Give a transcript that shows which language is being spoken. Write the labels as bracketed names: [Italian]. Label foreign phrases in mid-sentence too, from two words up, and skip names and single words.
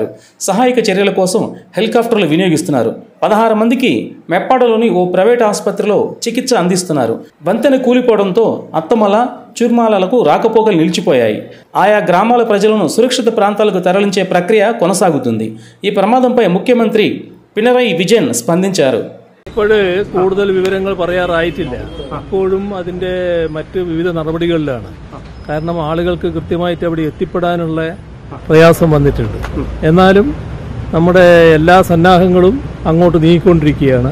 [Telugu] సహాయక చర్యల కోసం హెలికాప్టర్లు వినియోగిస్తున్నారు. 16 మందికి మెప్పాడలోని ఓ ప్రైవేట్ ఆసుపత్రిలో చికిత్స అందిస్తున్నారు. వంతెన కూలిపోవడంతో అత్తమల, చుర్మాలకు రాకపోకలు నిలిచిపోయాయి. ఆయా గ్రామాల ప్రజలను సురక్షిత ప్రాంతాలకు తరలించే ప్రక్రియ కొనసాగుతుంది. ఈ ప్రమాదంపై ముఖ్యమంత్రి പിണറായി വിജയൻ സ്പന്ദിച്ചാరు. [Malayalam] ഇപ്പോഴ് കൂടുതൽ വിവരങ്ങൾ പറയാറായിട്ടില്ല. അപ്പോഴും അതിന്റെ മറ്റ് വിവിധ നടപടികളിലാണ്. കാരണം ആളുകൾക്ക് കൃത്യമായിട്ട് അവിടെ എത്തിപ്പെടാനുള്ള പ്രയാസം വന്നിട്ടുണ്ട്. എന്നാലും നമ്മുടെ എല്ലാ സന്നാഹങ്ങളും അങ്ങോട്ട് നീങ്ങിക്കൊണ്ടിരിക്കുകയാണ്.